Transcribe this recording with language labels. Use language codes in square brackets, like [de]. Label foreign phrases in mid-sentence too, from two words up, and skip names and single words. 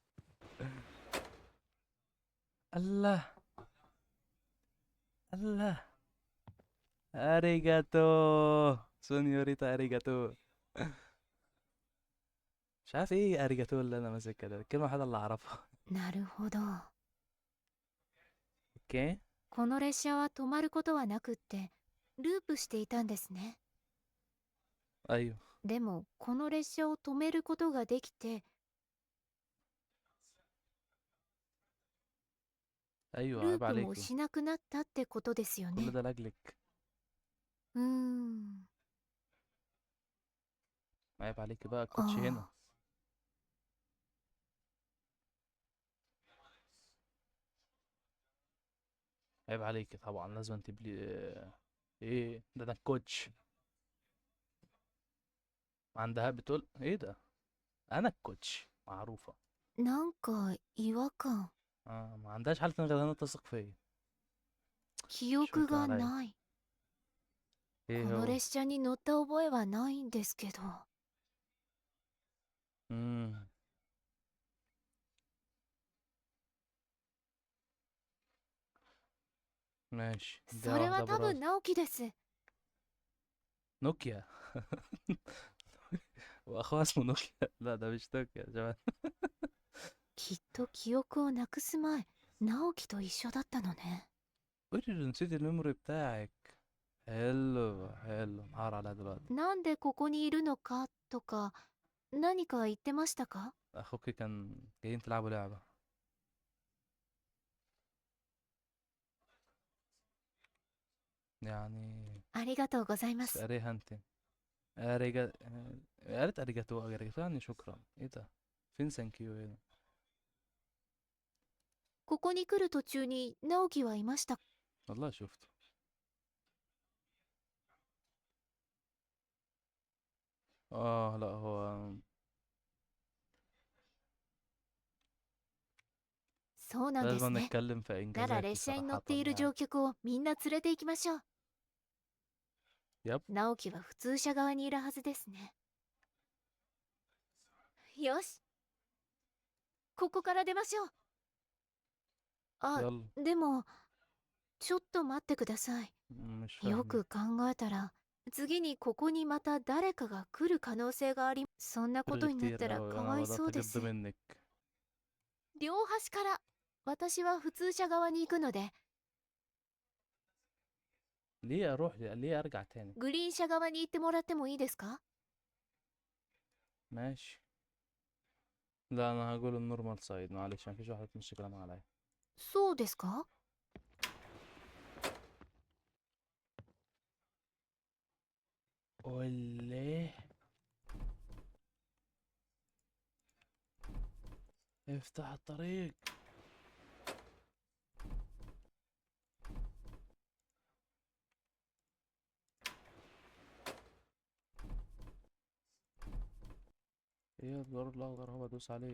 [ar] الله. الله. [ja] ありがとう. سونيوريتا ありがとう. [ar] مش عارف ايه اريجاتو اللي انا ماسكها ده، الكلمة الوحيدة اللي اعرفها. [ja] なるほど。 [ar] اوكي. [ja] この列車は止まることはなくってループしていたんですね。 [ar] ايوه. [ja] でもこの列車を止めることができて [ar] ايوه [ja] ルー [ar] عيب [ja] プも [ar] عليكي. [ja] しなくなったってことですよ [ar] كل [ja] ね。 [ar] ده لاجلك. [ja] うーん。 [ar] عيب عليكي بقى الكوتش هنا. [ja] ああ。 [ar] عيب عليكي طبعا لازم تبلي. ايه ده؟ ده الكوتش. عندها بتقول ايه ده؟ انا الكوتش معروفة. [ja] なんか違和感。 [ar] ما عندهاش حل غير انها تثق فيا. [ja] 記 [ar] مش [ja] 憶 [ar] ممكن [ja] が [ar] عليا. [ja] ない。 こ [ar] ايه [ja] の [ar] هو؟ [ja] 列車に乗った覚えはないんですけど。 [ar] امم ماشي، دي [ja] それ [ar] واحدة [ja] は多 [ar] براز. [ja] 分直樹です。 [ar] نوكيا. واخوها اسمه نوكيا. لا ده مش نوكيا يا جماعة. [ja] きっと記憶をなくす前、直樹と一緒だったのね。 [ar] قولي اللي نسيت الميموري بتاعك. حلو حلو، نهار عليها دلوقتي. [ja] なんでここにいるのかとか何か言ってましたか？ [ar] اخوك كان جايين تلعبوا لعبة يعني. [ja] ありがとうございます。 [ar] اريها انت. اريجا. قالت [ja] ありがとう ありがとう [ar] يعني شكرا. ايه ده؟ فين سانكيو هنا؟ [ja] ここに来る途中に直樹はいました。 [ar] والله شفته. اه لا هو. [ja] そうなんで [ar] لازم [ja] すね。 [ar] نتكلم في [ja] なら [ar] انجازاتي [ja] 列車に乗っ [ar] صراحة [ja] ている [ar] يعني. [ja] 乗客をみんな連れて行きましょう。 [ar] يب. [ja] 直樹は普通車側にいるはずですね。よし、ここから出ましょう。あ、 [ar] يلا. [ja] でもちょっと待ってください。 [ar] مش [ja] よ [ar] فاهم. [ja] く考えたら次にここにまた誰かが来る可能性があり、そんなこと [ar] رغي [ja] になっ [ar] كتير [ja] たら [ar] قوي. [ja] か [ar] انا [ja] わい [ar] بدأت [ja] そうで [ar] اجد [ja] す。 [ar] منك. [ja] 両端から私は普通車側に行くので、 [ar] ليه اروح؟ ليه ارجع تاني؟ [ja] グリーン車側に行ってもらってもいいですか？ [ar] ماشي. لا انا هقول [en] the normal side [ar] معلش، ما فيش واحد تمشي كلام عليا. [ja] そうですか？ [ar] قولي. افتح الطريق. ايه الزرار الاخضر؟ هو ادوس عليه.